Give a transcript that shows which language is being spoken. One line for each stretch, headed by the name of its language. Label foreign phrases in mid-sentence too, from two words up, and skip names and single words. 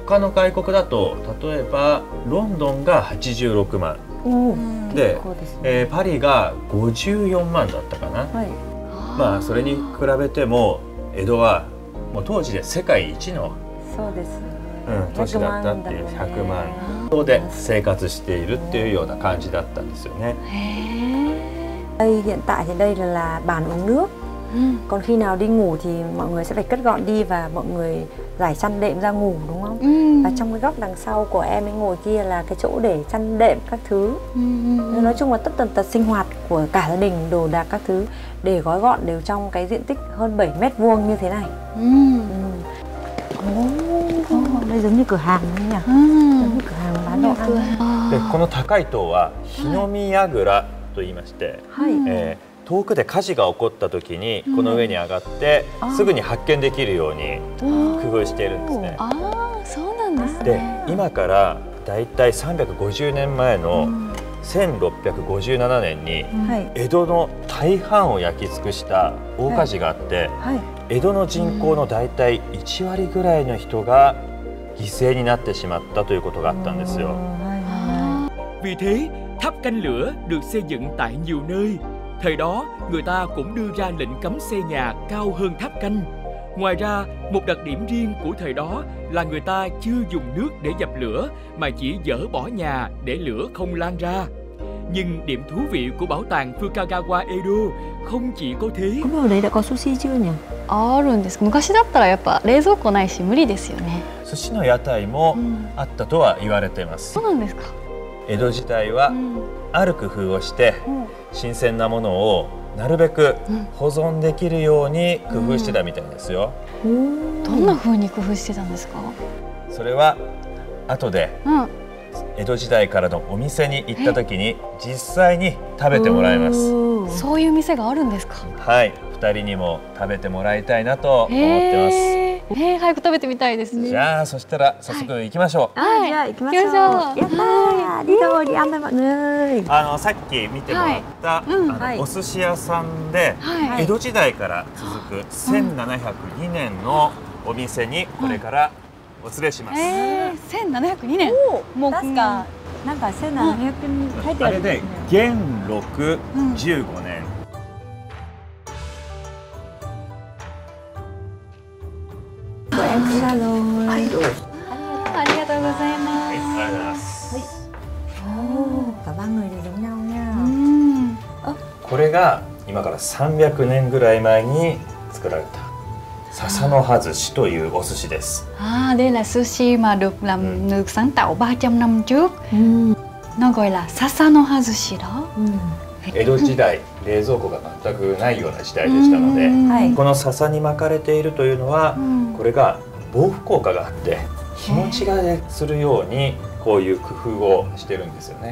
Japanese: 他の外国だと例えばロンドンが86万で、パリが54万だったかな。まあそれに比べても江戸はもう当時で世界一の都市だったっていう100万で生活しているっていうような感じだったんですよね。
Vietnamese: Đây hiện tại thì đây là bàn uống nước. Còn khi nào đi ngủ thì mọi người sẽ phải cất gọn đi và mọi người rải chăn đệm ra ngủ, đúng không? Và trong cái góc đằng sau của em ấy ngồi kia là cái chỗ để chăn đệm các thứ. Nói chung là tất tần tật sinh hoạt của cả gia đình, đồ đạc các thứ để gói gọn đều trong cái diện tích hơn 7 mét vuông như thế này. Đây giống như cửa hàng đấy nhỉ? Giống như cửa hàng bán đồ ăn.
Japanese: でこの高い塔は日の見櫓と言いまして、遠くで火事が起こった時にこの上に上がってすぐに発見できるように工夫しているんですね。そうなんですね。で今からだいたい350年前の1657年に江戸の大半を焼き尽くした大火事があって、江戸の人口のだいたい1割ぐらいの人が犠牲になってしまったということがあったんですよ。
Vietnamese: Vì thế, tháp canh lửa được xây dựng tại nhiều nơi. Thời đó, người ta cũng đưa ra lệnh cấm xây nhà cao hơn tháp canh. Ngoài ra, một đặc điểm riêng của thời đó là người ta chưa dùng nước để dập lửa mà chỉ dỡ bỏ nhà để lửa không lan ra. Nhưng điểm thú vị của bảo tàng Fukagawa Edo không chỉ có thế. Không biết ở đấy đã có sushi chưa nhỉ?
Japanese: あるんです。昔だったらやっぱ冷蔵庫ないし無理ですよね。寿司の屋台もあったとは言われています。そうなんですか。江戸時代はある工夫をして新鮮なものをなるべく保存できるように工夫してたみたいですよ。どんな風に工夫してたんですか？それは後で江戸時代からのお店に行った時に実際に食べてもらいます。そういう店があるんですか？はい、2人にも食べてもらいたいなと思ってます。早く食べてみたいですね。じゃあそしたら早速行きましょう。じゃあ行きましょう。やったー、
Vietnamese: đi thôi, đi ăn thôi mọi người。
Japanese: さっき見てもらったお寿司屋さんで江戸時代から続く1702年のお店にこれからお連れします。 1702年。もうなんか1700年書いてある。あれで元禄15年。
Vietnamese: Em cũng ra rồi.
Japanese: ありがとうございます。
Vietnamese: Cả ba người đều giống nhau nha.
Japanese: これが今から300年ぐらい前に作られた笹の葉寿司というお寿司です。
Vietnamese: Đây là sushi mà được sáng tạo 300 năm trước. Nó gọi là sasanohazushi đó.
Japanese: 江戸時代冷蔵庫が全くないような時代でしたので、この笹に巻かれているというのはこれが防腐効果があって日持ちがするようにこういう工夫をしてるんですよね。